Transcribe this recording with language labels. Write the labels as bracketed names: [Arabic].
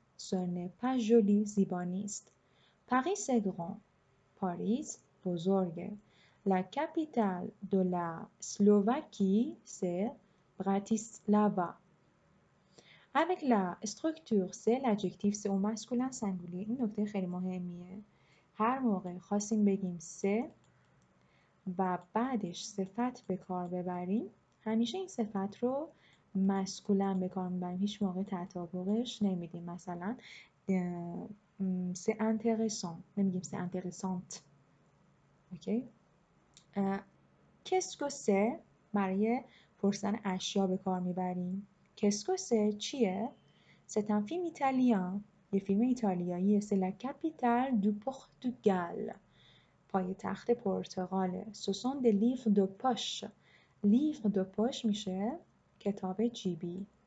[French] ce n'est pas joli [Persian] زیبا نیست. [French] Paris c'est grand. [Persian] پاریس بزرگه. [French] La capitale de la Slovaquie c'est Bratislava. Avec la structure c'est l'adjectif c'est au masculin singulier. [Persian] این نکته خیلی مهمیه. هر موقع خواستیم بگیم سه و بعدش صفت به کار ببریم همیشه این صفت رو مسکولن به کار میبریم. هیچ موقع تطابقش نمیدیم. مثلا [French] c'est intéressant [Persian] نمیگیم [French] c'est intéressante. [Persian] اوکی. [French] qu'est-ce que c'est [Persian] برای پرسیدن اشیا به کار میبریم. [French] qu'est-ce que c'est [Persian] چیه؟ [French] c'est un film italien. [Persian] یه فیلم ایتالیاییه. [French] c'est la capitale du Portugal. [Persian] پایتخت پرتغاله. [French] ce sont des livres de poche. livre de poche [Persian] میشه کتاب جیبی.